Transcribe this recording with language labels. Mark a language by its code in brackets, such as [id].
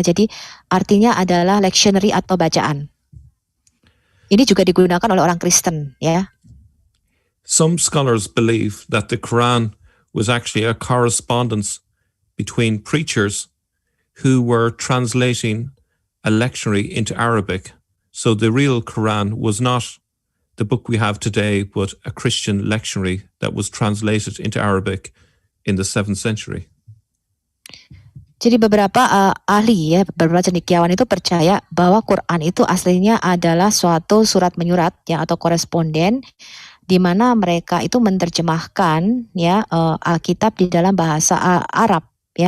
[id] Jadi artinya adalah lectionary atau bacaan. Ini juga digunakan oleh orang Kristen ya. [en] Some scholars believe that the Quran was actually a correspondence between preachers who were translating a lectionary into Arabic. So the real Quran was not the book we have today, but a Christian lectionary that was translated into Arabic in the 7th century. [id] Jadi beberapa ahli ya, beberapa cendekiawan itu percaya bahwa Quran itu aslinya adalah suatu surat menyurat ya atau koresponden di mana mereka itu menerjemahkan ya Alkitab di dalam bahasa Arab ya.